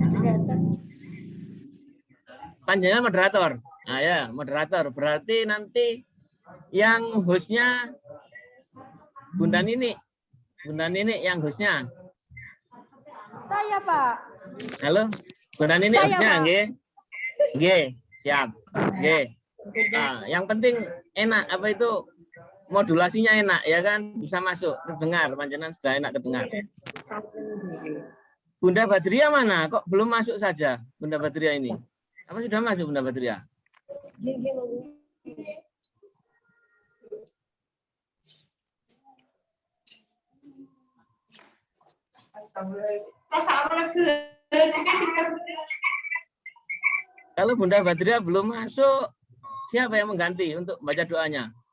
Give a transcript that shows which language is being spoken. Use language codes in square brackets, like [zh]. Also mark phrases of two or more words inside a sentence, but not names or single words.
[jv] Panjenengan moderator. [id] Nah ya, moderator. Berarti nanti yang hostnya Bunda Nini. Bunda Nini yang hostnya. Saya, Pak. Halo, Bunda Nini hostnya, nggih. Nggih, siap. Nggih. Nah, yang penting enak apa itu modulasinya enak ya kan, bisa masuk, terdengar, panjenengan sudah enak terdengar. Bunda Badria mana? Kok belum masuk saja Bunda Badria ini? Apa sudah masuk Bunda Badria? Kalau Bunda Badria belum masuk, siapa yang mengganti untuk membaca doanya?